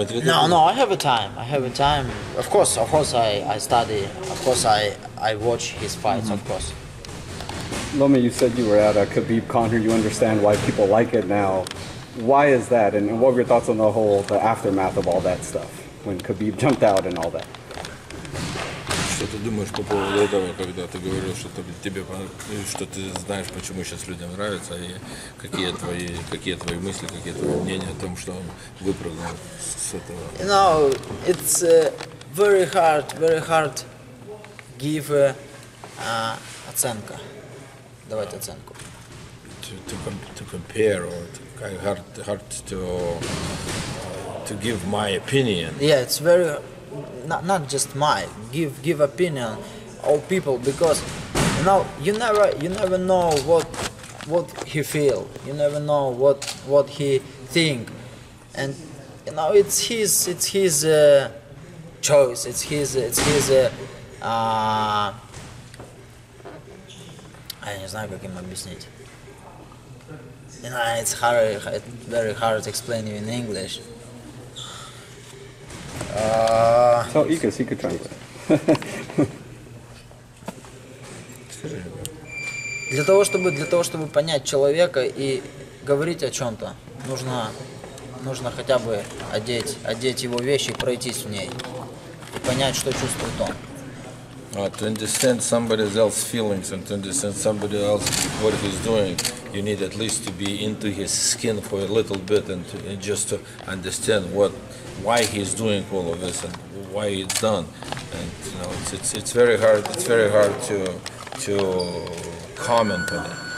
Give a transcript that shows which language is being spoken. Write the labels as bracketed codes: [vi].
[en] No, I have a time. Of course, I study. Of course, I watch his fights. Of course. Loma, you said you were at a Khabib Conner. You understand why people like it now. Why is that? And what were your thoughts on the aftermath of all that stuff when Khabib jumped out and all that? [ru] Что ты думаешь по поводу этого, когда ты говорил, что что ты знаешь, почему сейчас людям нравится, и какие твои мысли, какие твои мнения о том, что он выпрыгнул с этого? [en] You know, it's very hard give оценка. [ru] Давайте оценку. [en] To compare, or hard to give my opinion. Yeah, it's very not just my give opinion of people, because you never know what he feel. You never know what he think, and it's his choice. It's his [ru] я не знаю, как им объяснить. [en] It's very hard to explain you in English. So he could translate. [ru] Для того, чтобы понять человека и говорить о чем-то, нужно хотя бы одеть его вещи и пройтись в ней и понять, что чувствует он. [en] To understand somebody else's feelings and to understand somebody else what he's doing, you need at least to be into his skin for a little bit and just to understand why he's doing all of this and why it's done. And it's very hard. It's very hard to comment on it.